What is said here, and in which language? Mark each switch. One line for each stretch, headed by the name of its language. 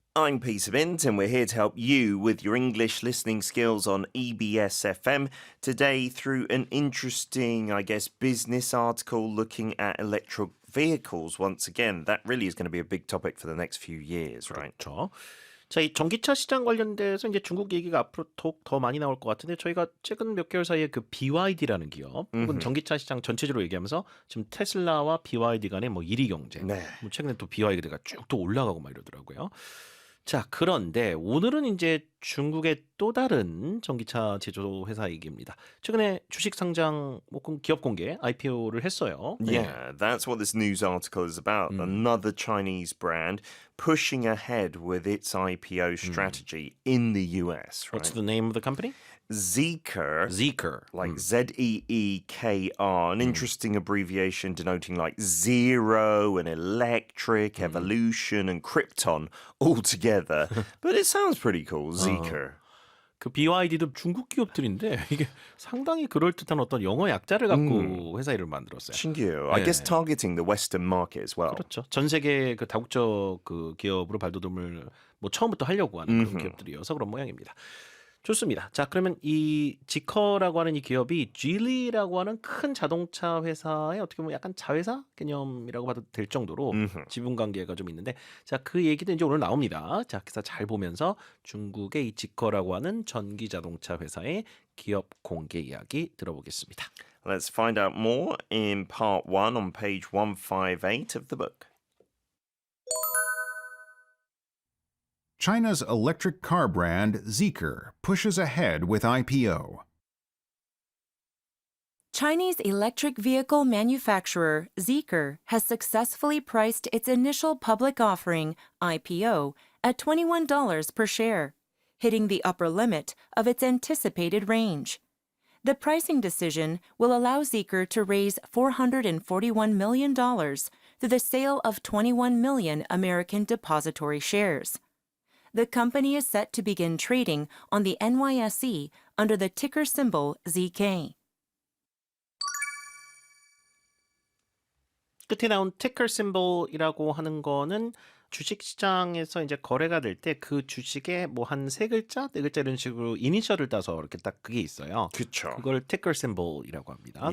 English: I'm Peter Bint, and we're here to help you with your English listening skills on EBS FM. Today, through an interesting, business article looking at electric vehicles once again. That really is going to be a big topic for the next few years, right?
Korean: 그렇죠. 자, 이 전기차 시장 관련돼서 이제 중국 얘기가 앞으로 더 많이 나올 것 같은데 저희가 최근 몇 개월 사이에 그 BYD라는 기업 혹은 전기차 시장 전체적으로 얘기하면서 지금 테슬라와 BYD 간의 뭐 1위 경쟁. 네. 뭐 최근에 또 BYD가 쭉 또 올라가고 막 이러더라고요. 자, 그런데 오늘은 이제 중국의 또 다른 전기차 제조 회사 얘기입니다. 최근에 주식 상장 기업 공개 IPO를 했어요.
English: Yeah, that's what this news article is about. Another Chinese brand pushing ahead with its IPO strategy in the US, right? What's the name of the company? Zeekr. Zeekr. Like Zeekr, an interesting abbreviation denoting like zero and electric, evolution and krypton all together. But it sounds pretty cool, Zeekr.
Korean: 그 BYD도 중국 기업들인데 이게 상당히 그럴듯한 어떤 영어 약자를 갖고 회사 이름을 만들었어요. 신기해요.
English: I guess targeting the Western market as well.
Korean: 그렇죠. 전 세계 그 다국적 그 기업으로 발돋움을 뭐 처음부터 하려고 하는 그런 기업들이어서 그런 모양입니다. 좋습니다. 자, 그러면 이 지커라고 하는 이 기업이 Geely라고 하는 큰 자동차 회사의 어떻게 보면 약간 자회사 개념이라고 봐도 될 정도로 지분 관계가 좀 있는데, 자, 그 얘기도 이제 오늘 나옵니다. 자, 그래서 잘 보면서 중국의 이 지커라고 하는 전기 자동차 회사의 기업 공개 이야기 들어보겠습니다.
English: Let's find out more in part 1 on page 158 of the book. China's electric car brand Zeekr pushes ahead with IPO. Chinese electric vehicle manufacturer Zeekr has successfully priced its initial public offering, IPO, at $21 per share, hitting the upper limit of its anticipated range. The pricing decision will allow Zeekr to raise $441 million through the sale of 21 million American depository shares. The company is set to begin trading on the NYSE under the ticker symbol ZK.
Korean: 끝에 나온 ticker symbol이라고 하는 거는 주식 시장에서 이제 거래가 될 때 그 주식에 뭐 한 세 글자, 네 글자 이런 식으로 이니셜을 따서 이렇게 딱 그게 있어요. 그쵸. 그걸 ticker symbol이라고 합니다.